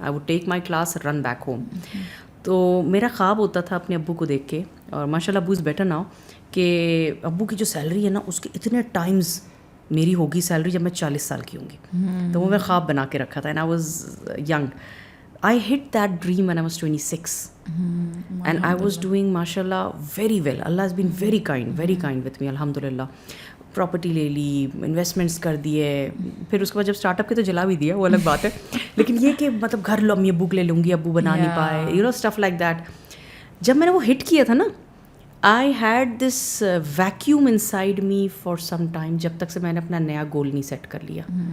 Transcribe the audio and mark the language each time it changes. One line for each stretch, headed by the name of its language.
English: I would take my class, run back home.
Hindi: तो मेरा ख्वाब होता था अपने अब्बू को देख के, और माशाल्लाह
English: अब्बू is better now,
Hindi: कि अब्बू की जो सैलरी है ना उसके इतने टाइम्स मेरी होगी सैलरी जब मैं 40 साल की होंगी. तो वो मैं ख्वाब बना के रखा था,
English: And I was young. I hit that dream when I was 26. And I was doing, mashallah, very well. Allah has been very kind with me, alhamdulillah.
Hindi: Property ले ली, इन्वेस्टमेंट्स कर दिए, फिर उसके बाद जब स्टार्टअप के तो जला भी दिया, वो अलग बात है. लेकिन ये कि मतलब घर अम्मी अब्बू के ले लूँगी, अब्बू बना नहीं पाए,
English: You know, stuff like that.
Hindi: जब मैंने वो हिट किया था ना,
English: I had this vacuum inside me for some time,
Hindi: जब तक से मैंने अपना नया गोल नहीं सेट कर लिया.